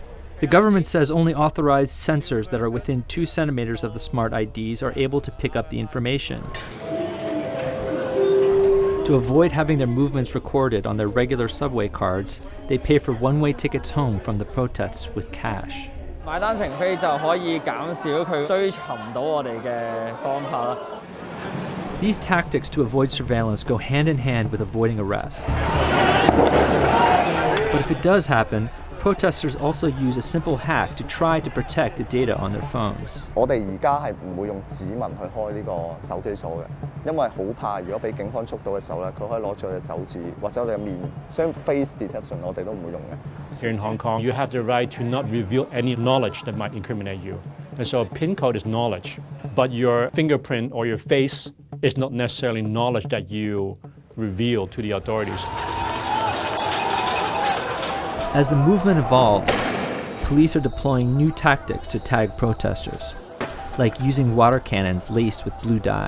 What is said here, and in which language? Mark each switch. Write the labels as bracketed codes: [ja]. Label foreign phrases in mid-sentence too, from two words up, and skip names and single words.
[en] The government says only authorized sensors that are within 2 centimeters of the smart IDs are able to pick up the information. To avoid having their movements recorded on their regular subway cards, they pay for one-way tickets home from the protests with cash. [yue] 買單程飛就可以減少佢追尋到我哋嘅方法啦。 [en] These tactics to avoid surveillance go hand in hand with avoiding arrest. But if it does happen, Protesters also use a simple hack to try to protect the data on their phones. [yue] 我哋而家係唔會用指紋去開呢個手機鎖嘅，因為好怕如果俾警方捉到嘅時候咧，佢可以攞住我哋手指或者我哋嘅面，將 [en] face detection [yue] 我哋都唔會用嘅。 [en] Here in Hong Kong, you have the right to not reveal any knowledge that might incriminate you. And so a PIN code is knowledge, but your fingerprint or your face is not necessarily knowledge that you reveal to the authorities. As the movement evolves, police are deploying new tactics to tag protesters, like using water cannons laced with blue dye.